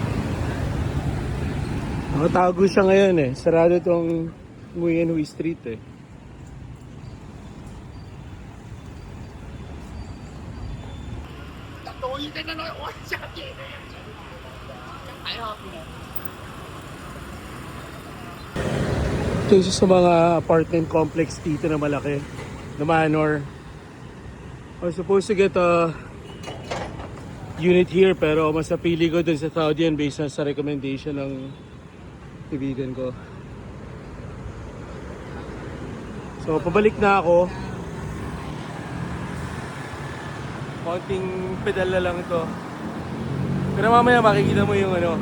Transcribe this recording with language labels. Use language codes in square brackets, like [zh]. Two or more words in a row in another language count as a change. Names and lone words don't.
[tl] Nakatago siya ngayon eh. Sarado tong Nguyen Huy Street eh. [vi] Tôi cái nó nói ôi sao vậy? Phải không? [tl] Ito isa sa mga apartment complex dito na malaki. The Manor. [en] I was supposed to get a unit here [tl] pero mas napili ko dun sa Thaudian based na sa recommendation ng kaibigan ko. So pabalik na ako. Konting pedal na lang ito. Pero mamaya makikita mo yung ano.